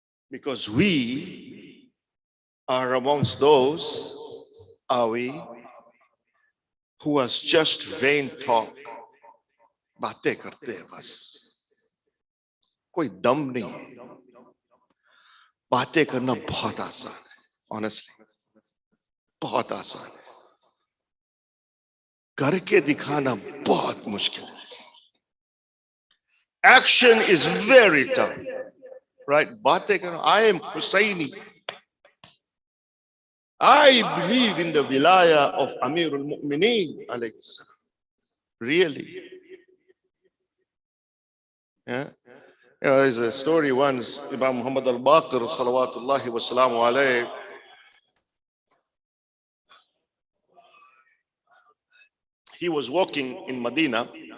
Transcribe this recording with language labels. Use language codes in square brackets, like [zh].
[en] Because we are amongst those, are we, who was just vain talk, [hi] बातें करते हैं बस, कोई दम नहीं है. बातें करना बहुत आसान है, honestly, बहुत आसान है. करके दिखाना बहुत मुश्किल है. [en] Action is very tough. Right? [hi] बातें करना, [en] I am Husseini. I believe in the wilaya of Amirul Mu'mineen alayhi salam. Really? Yeah. There's a story once, Imam Muhammad al-Baqir salawatullahi wa salamu alayhi, he was walking in Medina.